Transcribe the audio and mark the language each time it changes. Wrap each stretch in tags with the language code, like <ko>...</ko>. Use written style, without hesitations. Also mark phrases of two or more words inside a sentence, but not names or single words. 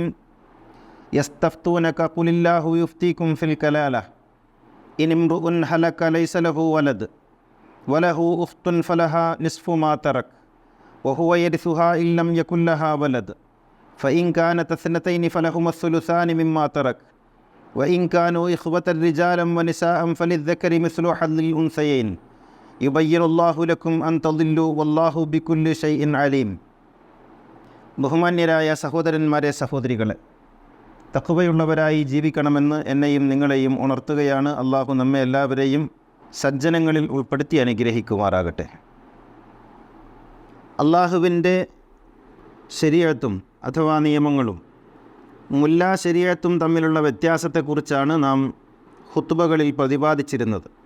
<ar>يستفتونك قل الله يفتيكم في الكلالة إن امرؤ هلك ليس له ولد وله أخت فلها نصف ما ترك وهو يرثها إن لم يكن لها ولد فإن كانت اثنتين فلهما الثلثان مما ترك وإن كانوا إخوة رجالا ونساء فللذكر مثل حظ الأنثيين يبين الله لكم أن تضلوا والله بكل شيء عليم.</ar> <ml>ബഹുമാന്യരായ സഹോദരന്മാരെ, സഹോദരികളെ, തഖ്വയുള്ളവരായി ജീവിക്കണമെന്ന് എന്നെയും നിങ്ങളെയും ഉണർത്തുകയാണ്. അള്ളാഹു നമ്മെ എല്ലാവരെയും സജ്ജനങ്ങളിൽ ഉൾപ്പെടുത്തി അനുഗ്രഹിക്കുമാറാകട്ടെ. അള്ളാഹുവിൻ്റെ ശരീഅത്തും അഥവാ നിയമങ്ങളും മുല്ലാ ശരീഅത്തും തമ്മിലുള്ള വ്യത്യാസത്തെക്കുറിച്ചാണ് നാം ഖുത്ബകളിൽ പ്രതിപാദിച്ചിരുന്നത്.</ml>